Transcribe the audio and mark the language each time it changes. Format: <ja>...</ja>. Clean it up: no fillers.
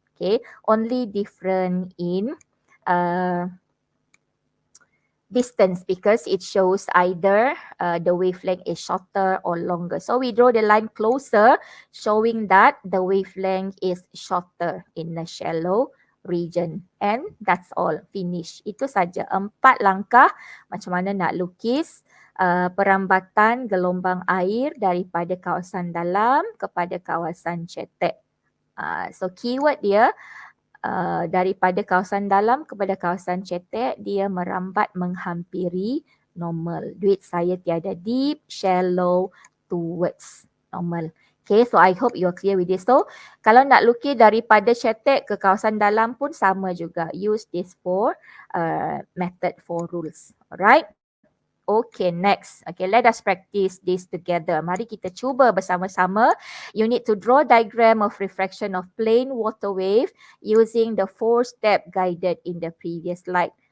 <en>Okay, only different in distance because it shows either the wavelength is shorter or longer. So we draw the line closer, showing that the wavelength is shorter in the shallow region. And that's all. Finish.</en> <ms>Itu saja. 4 langkah macam mana nak lukis perambatan gelombang air daripada kawasan dalam kepada kawasan cetek. So keyword dia daripada kawasan dalam kepada kawasan cetek, dia merambat menghampiri normal. Duit saya tiada.</ms> <en>Deep, shallow, towards normal. Okay, so I hope you're clear with this.</en> <ms>So, kalau nak lukis daripada cetek ke kawasan dalam pun sama juga.</ms> <en>Use this for method for rules. Alright? Okay, next. Okay, let us practice this together.</en> <ms>Mari kita cuba bersama-sama.</ms> <en>You need to draw diagram of refraction of plane water wave using the 4-step guided in the previous slide.</en>